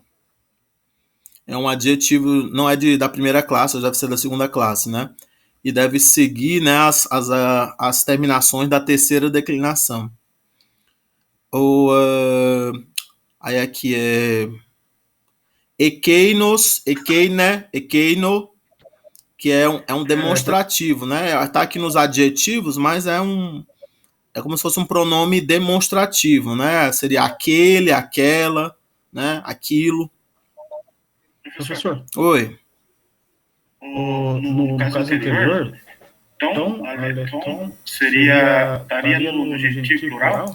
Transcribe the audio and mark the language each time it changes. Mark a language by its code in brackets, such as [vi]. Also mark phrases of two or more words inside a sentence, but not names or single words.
[pt] É um adjetivo, não é da primeira classe, deve ser da segunda classe, né? E deve seguir, né, as terminações da terceira declinação. Aí aqui é [el] ἐκεῖνος, ἐκείνη, ἐκεῖνο, [pt] que é um demonstrativo, né? Está aqui nos adjetivos, mas é como se fosse um pronome demonstrativo, né? Seria aquele, aquela, né? Aquilo. Professor, Oi. no caso anterior, tom, tom estaria no genitivo plural?